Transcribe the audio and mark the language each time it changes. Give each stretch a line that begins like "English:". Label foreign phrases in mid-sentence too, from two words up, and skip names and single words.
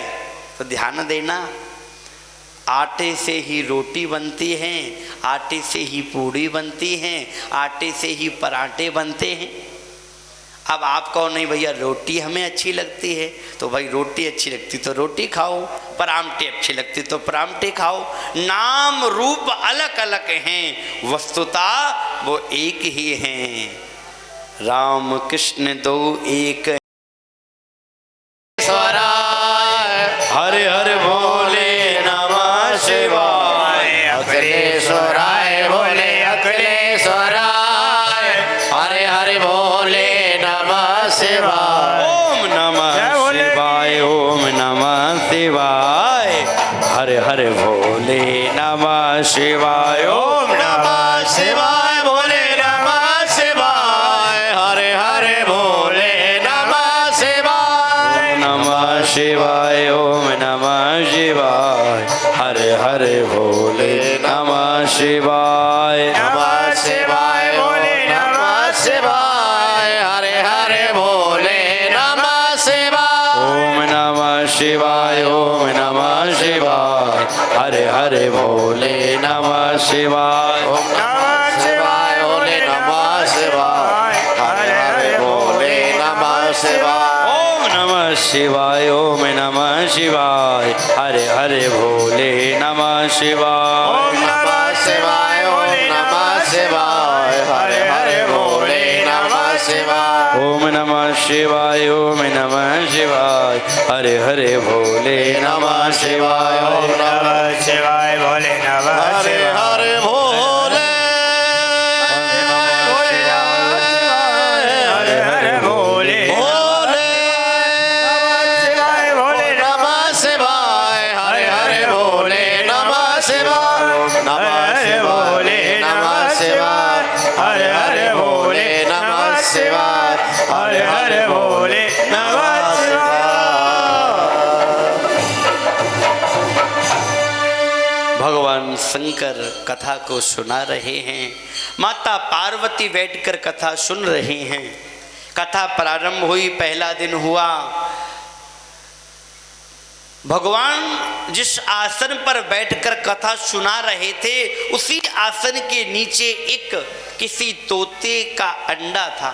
Hindi: तो ध्यान देना, आटे से ही रोटी बनती है, आटे से ही पूड़ी बनती है, आटे से ही पराठे बनते हैं। अब आप कहो नहीं भैया रोटी हमें अच्छी लगती है, तो भाई रोटी अच्छी लगती तो रोटी खाओ, पराठे अच्छी लगती तो पराठे खाओ। नाम रूप अलग अलग हैं, वस्तुता वो एक ही हैं।
Sanskrit: राम कृष्ण दो एक हरे हरे बोले नमः शिवाय, अखिलेश्वराय बोले अखिलेश्वराय, हरे हरे बोले ओम नमः शिवाय। हर हर भोले नमः शिवाय। ओम नमः शिवाय भोले नमः शिवाय। हरे हरे भोले नमः शिवाय। नमः शिवाय। ओम नमः शिवाय। हर हर भोले नमः शिवाय। नमः शिवाय भोले नमः शिवाय। हरे हरे भोले नमः शिवाय। ओम नमः शिवाय। ओम नमः शिवाय। हरे हरे भोले नमः शिवाय। ओम नमः शिवाय भोले नमः शिवाय। हरे हरे भोले नमः शिवाय। ओम नमः शिवाय। ओम नमः शिवाय। हरे हरे भोले नमः शिवाय। ओम नमः शिवाय ओम नमः शिवाय। हरे हरे भोले नमः शिवाय। ओम नमः शिवाय। ओम नमः शिवाय। हरे हरे भोले नमः शिवाय। ओम नमः शिवाय भोले नमः हरे शिवाय। हरे भोले हरे हरे भोले भोले शिवाय भोले नमः शिवाय। हरे हरे भोले नमः शिवाय। नमः शिवाय नमः शिवाय। हरे हरे भोले नमः शिवाय। हरे हरे भोले नमः शिवाय।
Hindi: भगवान शंकर कथा को सुना रहे हैं। माता पार्वती बैठकर कथा सुन रही हैं। कथा प्रारंभ हुई, पहला दिन हुआ। भगवान जिस आसन पर बैठकर कथा सुना रहे थे उसी आसन के नीचे एक किसी तोते का अंडा था।